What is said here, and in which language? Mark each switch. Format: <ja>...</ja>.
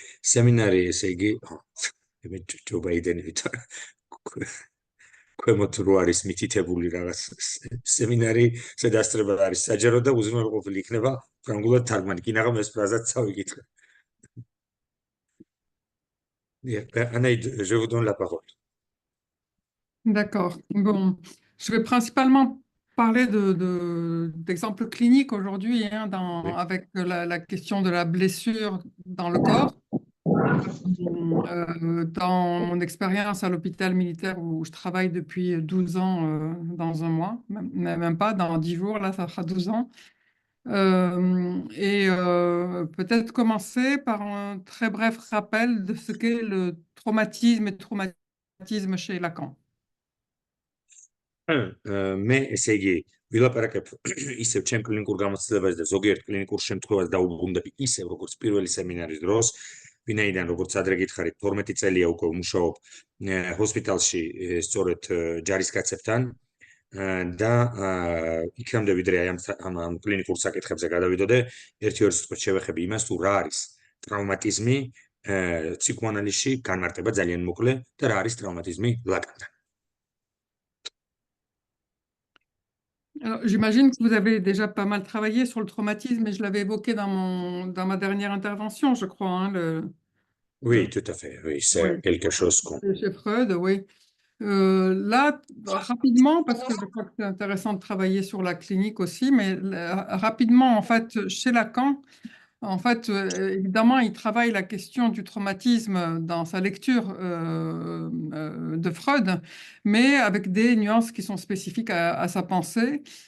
<ka>სემინარი, ესე იგი, მე ჯო ბაიდენით ქვემოთ რო არის მითითებული რაღაც სემინარი, შედასწრება არის საჯარო და უზრუნველყოფილი იქნება ფრანგულად თარგმანი. კი ნაღამ ეს ფრაზაც წავიკითხე.</ka> <fr>Anaïd, je vous donne la parole. D'accord. Bon, je vais principalement parler d'exemples cliniques aujourd'hui, hein, Oui. avec la question de la blessure dans le corps. Dans mon expérience à l'hôpital militaire où je travaille depuis 12 ans dans un mois, même pas, dans 10 jours, là, ça fera 12 ans. Peut-être commencer par un très bref rappel de ce qu'est le traumatisme et traumatisme chez Lacan.</fr> <ka>მე ესე იგი ვილაპარაკებ ისევ ჩემ კლინიკურ გამოცდილებაზე და ზოგიერთ კლინიკურ შემთხვევას დაუბრუნდები ისევ როგორც პირველი სემინარის დროს, ვინაიდან როგორც ადრე გითხარით 12 წელია უკვე ვმუშაობ ჰოსპიტალში სწორედ ჯარისკაცებთან და იქამდე ვიდრე ამ კლინიკურ საკითხებზე გადავიდოდე, ერთი-ორი სიტყვით შევეხები იმას, თუ რა არის ტრავმატიზმი ფსიქოანალიზში, განმარტება ძალიან მოკლე და რა არის ტრავმატიზმი ლაკანთან.</ka> <fr>Alors, j'imagine que vous avez déjà pas mal travaillé sur le traumatisme, et je l'avais évoqué dans ma dernière intervention, je crois. Hein, Oui, tout à fait. Oui, c'est oui, quelque chose qu'on... chez Freud, oui. Là, rapidement, parce que je crois que c'est intéressant de travailler sur la clinique aussi, mais rapidement, en fait, chez Lacan, en fait, évidemment, il travaille la question du traumatisme dans sa lecture de Freud, mais avec des nuances qui sont spécifiques à sa pensée.</fr>